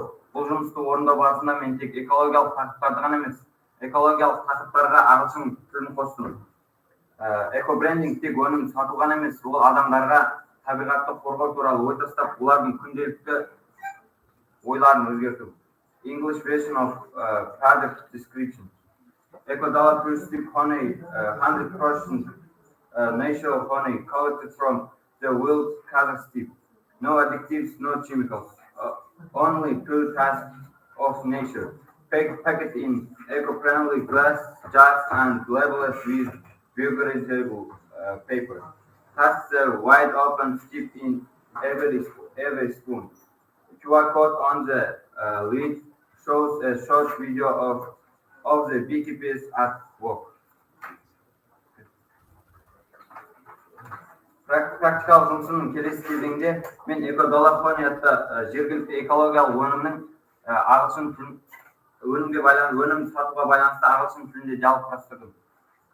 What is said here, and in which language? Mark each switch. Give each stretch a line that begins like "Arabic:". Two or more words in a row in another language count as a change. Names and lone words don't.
Kazakh: Бұл жұмысты орындау барысында мен тек экологиялық тақырыптарды ғана емес, экологиялық тақырыптарға ағылшын тілін қостым. Эко-брендинг тек өнім сату ғана емес, ол адамдарға табиғатты қорғау туралы ой тастап, олардың күнделікті ойларын өзгерту.
English: English version of product description. Eco-dollar pure honey, 100% natural honey collected from the wild Kazakhstan. No additives, no chemicals, only pure taste of nature. Packed in eco-friendly glass jars and labeled with biodegradable paper. Tasks are wide open, steeped in every spoon. QR code on the lid shows a short video of the beekeepers at work.
Kazakh: Практикалық жұмысының келесі кезеңде мен эко-доллар атты жергілікті экологиялық өнімнің ағылшын тілін өнім сатуға байланысты ағылшын тілінде диалог құрастырдым.